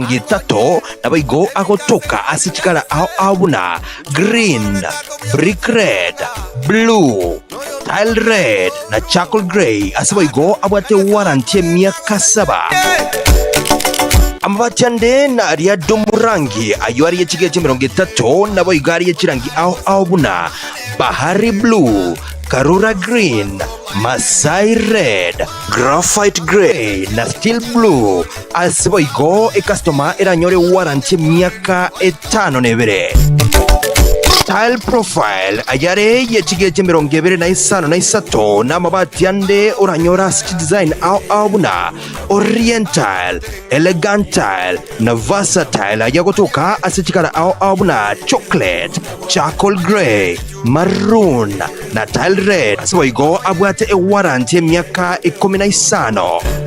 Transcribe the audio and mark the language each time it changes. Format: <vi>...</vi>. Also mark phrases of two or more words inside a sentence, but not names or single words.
<guz>emirongo 3 nabaigo agotoka asichikala abuna</guz> <en>green, brick red, blue, tile red na charcoal grey</en> <guz>asibaigo abwate warranty miaka 7. Amabati ande na aria domurangi ayo ari yechige chemirongo 3 nabo igari yechirangi abuna bahari blue, Karura green, Masai red,</guz> <en>graphite grey</en> <guz>na</guz> <en>steel blue</en> <guz>asiboigo customer eranyore warranty miaka 5 nebere.</guz> <en>Tile profile</en> <guz>ayare yechige chemirongo 25 na mabati ande oranyora</guz> <en>stitch design</en> <guz>abuna</guz> <en>oriental, elegant tile</en> <guz>na versatile ayagotoka asichikala abuna</guz> <en>chocolate, charcoal grey, maroon</en> <guz>na</guz> <en>tile red</en> <guz>asiboigo abwate warranty miaka 15.</guz>